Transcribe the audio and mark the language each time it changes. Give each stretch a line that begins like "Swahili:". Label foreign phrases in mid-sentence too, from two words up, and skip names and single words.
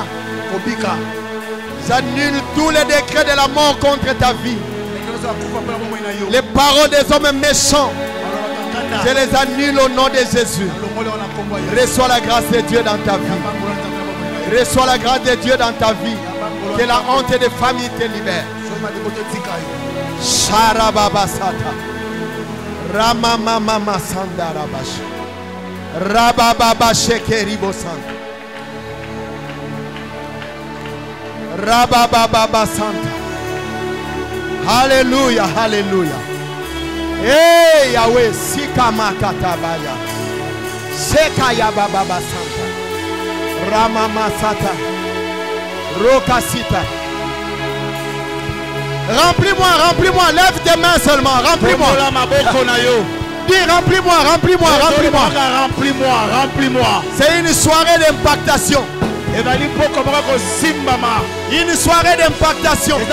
French: J'annule tous les décrets de la mort contre ta vie. Les paroles des hommes méchants, je les annule au nom de Jésus. Reçois la grâce de Dieu dans ta vie. Reçois la grâce de Dieu dans ta vie. Que la honte des familles te libère. Sharababasata. Ramamama Sandarabash. Rabababa Shekeribosan. Rabababa Santa. Alléluia, alléluia. Hey Yahweh, Sikama Katabaya. Sekaya Baba Santa. Ramama Sata. Rokasita. Remplis-moi, remplis-moi. Lève tes mains seulement. Remplis-moi. Dis remplis-moi, remplis-moi, remplis-moi. Remplis-moi, remplis-moi. C'est une soirée d'impactation. Une soirée d'impactation.